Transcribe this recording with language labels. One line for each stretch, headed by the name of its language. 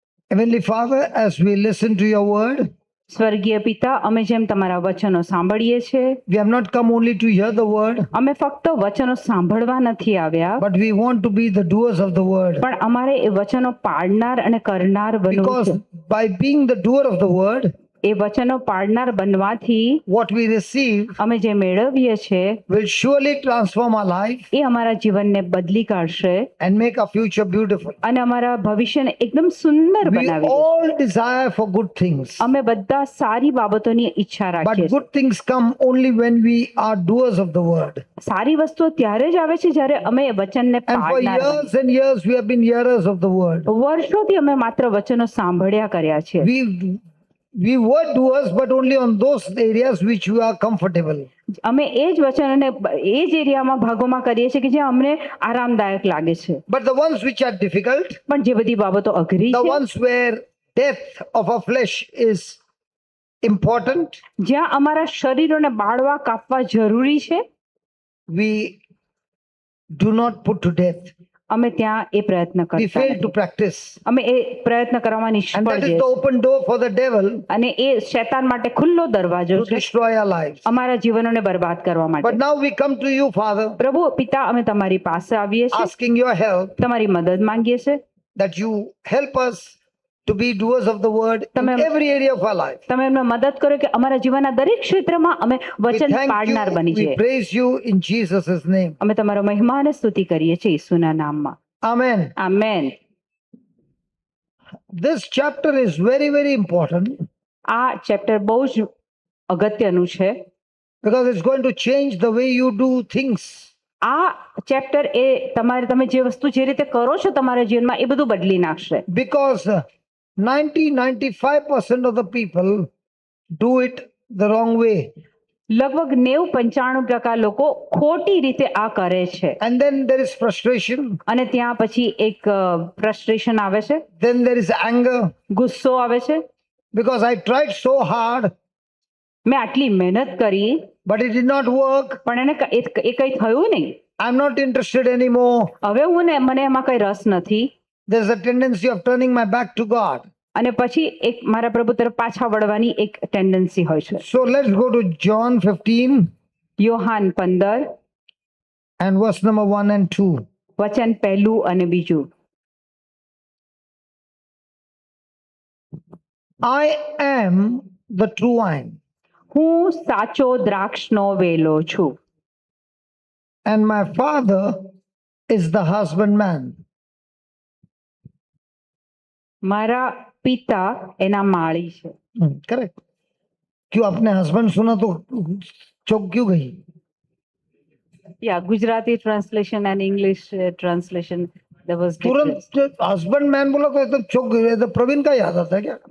English: Heavenly Father, as we listen to your word,
Gujarati: સ્વર્ગીય પિતા, અમે જેમ તમારા વચનો સાંભળીએ છીએ,
English: we have not come only to hear the word,
Gujarati: અમે ફક્ત વચનો સાંભળવા નથી આવ્યા,
English: but we want to be the doers of the word.
Gujarati: પણ અમારે એ વચનો પાડનાર અને કરનાર બનવું
English: Because
Gujarati: છે.
English: by being the doer of the word,
Gujarati: એ વચનો પાડનાર બનવાથી
English: what we receive
Gujarati: અમે જે મેળવીએ છીએ
English: will surely transform our life
Gujarati: એ અમારા જીવનને બદલી કાઢશે
English: and make our future beautiful.
Gujarati: અને અમારા ભવિષ્યને એકદમ સુંદર
English: We
Gujarati: બનાવી દેશે.
English: all desire for good things,
Gujarati: અમે બધા સારી બાબતોની ઈચ્છા
English: but
Gujarati: રાખીએ છીએ.
English: good things come only when we are doers of the word.
Gujarati: સારી વસ્તુઓ ત્યારે જ આવે છે જ્યારે અમે એ વચનને
English: And for
Gujarati: પાડનાર બનીએ.
English: years and years, we have been hearers of the word.
Gujarati: વર્ષોથી અમે માત્ર વચનો સાંભળ્યા કર્યા છે.
English: We were doers, but only on those areas which we are comfortable.
Gujarati: અમે એ જ વચનોને એ જ એરિયામાં ભાગોમાં કરીએ છીએ કે જે અમને આરામદાયક લાગે છે.
English: But the ones which are difficult,
Gujarati: પણ જે બધી બાબતો અઘરી
English: the
Gujarati: છે,
English: ones where death of our flesh is important,
Gujarati: જ્યાં અમારા શરીરોને બાળવા કાપવા જરૂરી છે,
English: we do not put to death.
Gujarati: અમે ત્યાં એ પ્રયત્ન
English: We
Gujarati: કરતા
English: fail to
Gujarati: નથી.
English: practice.
Gujarati: અમે એ પ્રયત્ન કરવામાં
English: And
Gujarati: નિષ્ફળ
English: that is
Gujarati: જઈએ
English: the
Gujarati: છીએ.
English: open door for the devil
Gujarati: અને એ શૈતાન માટે ખુલ્લો દરવાજો
English: to
Gujarati: છે
English: destroy our lives.
Gujarati: અમારા જીવનોને બરબાદ કરવા માટે.
English: But now we come to you, Father,
Gujarati: પ્રભુ પિતા, અમે તમારી પાસે આવીએ છીએ,
English: asking your help,
Gujarati: તમારી મદદ માંગીએ છીએ.
English: that you help us to be doers of the word in
Gujarati: તમે-
English: every area of our life.
Gujarati: તમે અમને મદદ કરો કે અમારા જીવનના દરેક ક્ષેત્રમાં અમે
English: We
Gujarati: વચન
English: thank
Gujarati: પાડનાર
English: you,
Gujarati: બની
English: we
Gujarati: જઈએ.
English: praise you in Jesus' name.
Gujarati: અમે તમારો મહિમા અને સ્તુતિ કરીએ છીએ ઈસુના નામમાં.
English: Amen.
Gujarati: Amen.
English: This chapter is very, very important
Gujarati: આ ચેપ્ટર બહુ જ અગત્યનું છે.
English: because it's going to change the way you do things.
Gujarati: આ ચેપ્ટર એ તમે જે વસ્તુ જે રીતે કરો છો તમારા જીવનમાં એ બધું બદલી નાખશે.
English: Because 95% of the people do it the wrong way.
Gujarati: લગભગ 90-95% લોકો ખોટી રીતે આ કરે છે.
English: And then there is frustration,
Gujarati: અને ત્યાં પછી એક ફ્રસ્ટ્રેશન આવે છે,
English: then there is anger
Gujarati: ગુસ્સો આવે છે.
English: because I tried so hard,
Gujarati: મેં આટલી મહેનત કરી
English: but it did not work.
Gujarati: પણ એ કઈ થયું નહીં.
English: I'm not interested anymore.
Gujarati: હવે મને એમાં કઈ રસ નથી.
English: There's a tendency of turning my back to God.
Gujarati: અને પછી એક મારા પ્રભુ તરફ પાછા વળવાની એક ટેન્ડન્સી હોય છે.
English: So let's go to John 15
Gujarati: Yohan 15
English: and verse number 1 and 2.
Gujarati: વચન પહેલું અને બીજું.
English: I am the true wine,
Gujarati: હું સાચો દ્રાક્ષનો વેલો છું
English: and my Father is the husbandman.
Gujarati: મારા પિતા એના માળી છે.
English: Correct.
Hindi: क्यों अपने हस्बैंड सुना तो चौक क्यों गई?
English: યા Gujarati translation and English translation there was difference.
Hindi: तुरंत हस्बैंड मैन बोला तो एकदम चौक गई. तो प्रवीण का याद आता है क्या?